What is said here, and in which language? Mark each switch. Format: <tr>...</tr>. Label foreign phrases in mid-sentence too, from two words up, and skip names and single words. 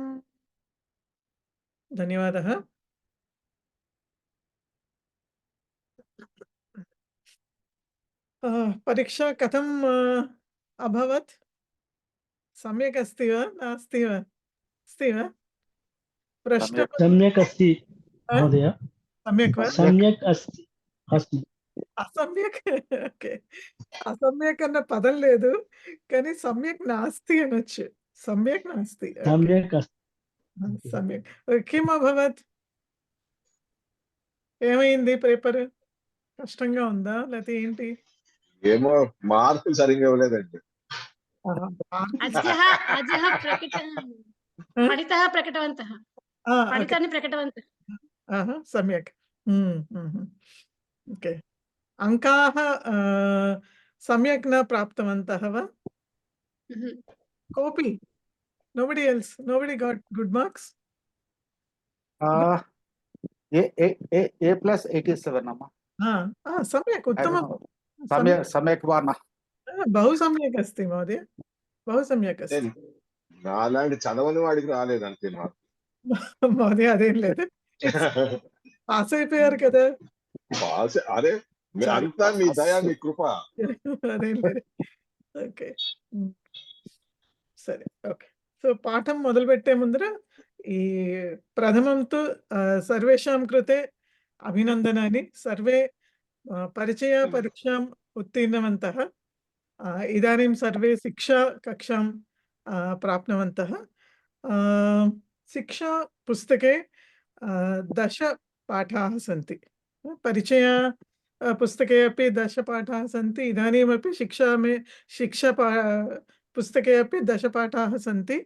<sa>धन्यवादः। परीक्षा कथं अभवत्? सम्यक् अस्ति वा नास्ति वा? अस्ति वा? प्रश्न सम्यक् अस्ति महोदय। सम्यक् वा? सम्यक् अस्ति। అసమ్యక్ ఓకే.</sa> <te>అసమ్యక్ అన్న పదం లేదు, కానీ</te> <sa>సమ్యక్ నాస్తి</sa> <te>అనొచ్చు.</te> <sa>సమ్యక్ నాస్తి. सम्यक् अस्ति। సమ్యక్. కిం అభవత్?</sa> <te>ఏమైంది పేపర్? కష్టంగా ఉందా లేకపోతే ఏంటి? ఏమో మార్కులు సరిగ్గా ఇవ్వలేదండి.</te> <sa>సమ్యక్.</sa> <en>ఓకే.</en> <sa>అంకాః सम्यक् न प्राप्तवन्तः वा? कोऽपि?</sa> <en>Nobody else? Nobody got good marks? A plus 87 అమ్మా.</en> <sa>सम्यक्, उत्तमं. सम्यक् वा न? बहु सम्यक् अस्ति महोदय, बहु सम्यक् अस्ति.</sa> <te>నాలాంటి చదవని వాడికి రాలేదు అంతే మార్కు. మహోదయ అదేం లేదు, పాస్ అయిపోయారు కదా. పాస్ అరే అంతా మీ దయ మీ కృప. అదేం లేదు. ఓకే సరే ఓకే. సో పాఠం మొదలుపెట్టే ముందర ఈ</te> <sa>ప్రథమం తు సర్వేషాం కృతే అభినందనాని. సర్వే పరిచయ పరీక్షాం ఉత్తీర్ణవంతः। इदानीं सर्वे शिक्षा कक्षां प्राप्तवन्तः। शिक्षा पुस्तके 10 पाठाः सन्ति। परिचय पुस्तके अपि 10 पाठाः सन्ति। इदानीमपि शिक्षा पुस्तके अपि 10 पाठाः सन्ति।</sa>